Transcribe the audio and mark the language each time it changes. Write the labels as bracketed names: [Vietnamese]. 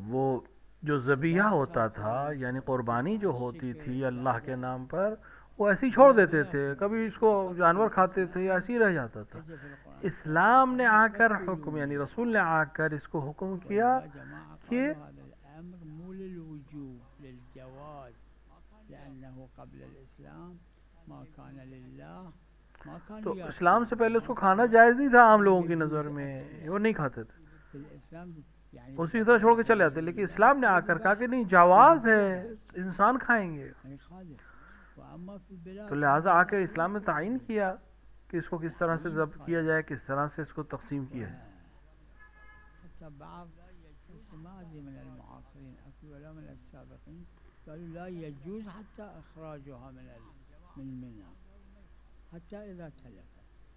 [Urdu] وہ جو ذبیحہ ہوتا تھا یعنی قربانی جو ہوتی تھی اللہ کے نام پر، وہ ایسے ہی چھوڑ دیتے تھے، کبھی اس کو جانور کھاتے تھے یا ایسے ہی رہ جاتا تھا. [Arabic] تجي في القرآن [Urdu] اسلام نے آ کر حکم یعنی رسول نے آ کر اس کو حکم کیا [Arabic] يا جماعة [Urdu] کہ [Arabic] قالوا هذا الأمر مو للوجوب للجواز، لأنه قبل الإسلام ما كان لله ما كان [Urdu] تو اسلام سے پہلے اس کو کھانا جائز نہیں تھا عام لوگوں کی نظر میں، وہ نہیں کھاتے تھے، [Arabic] في الإسلام يعني [Urdu] اسی طرح چھوڑ کے چلے جاتے. لیکن اسلام نے آ کر کہا کہ نہیں جواز ہے، انسان کھائیں گے. [Arabic] ما يخالف. وأما في البلاد [Urdu] تو لہٰذا آ کے اسلام نے تعین کیا کہ اس کو کس طرح سے ضبط کیا جائے، کس طرح سے اس کو تقسیم کیا جائے. [Arabic] حتى بعض السماذج من المعاصرين ولا من السابقين قالوا لا يجوز حتى إخراجها من منى حتى إذا تلفت.